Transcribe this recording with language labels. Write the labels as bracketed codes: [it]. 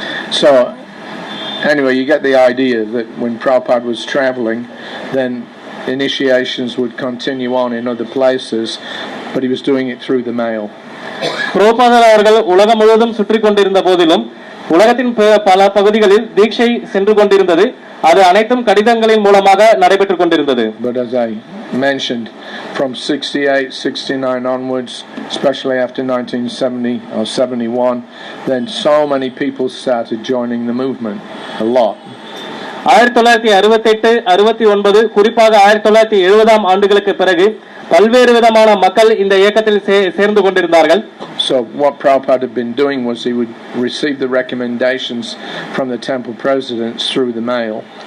[en] So anyway, you get the idea that when Prabhupada was traveling, then initiations would continue on in other places, but he was doing it through the mail. [ta] பிரபுபாதர் அவர்கள் உலகம் முழுவதும் சுற்றி கொண்டிருந்த போதிலும் உலகத்தின் பல பகுதிகளில் தீட்சை சென்று கொண்டிருந்தது. அது அனைத்தும் கடிதங்களின் மூலமாக நடைபெற்றுக் கொண்டிருந்தது. [en] But as I mentioned, from 68, 69 onwards, especially after 1970 or 71, then so many people started joining the movement, a lot. [ta] 1968, 69 குறிப்பாக 1970 ஆண்டுகளுக்கு பிறகு பல்வேறு விதமான மக்கள் இந்த இயக்கத்தில் சேர்ந்து கொண்டிருந்தார்கள். [en] So what Prabhupada had been doing was he would receive the recommendations from the temple presidents through the mail.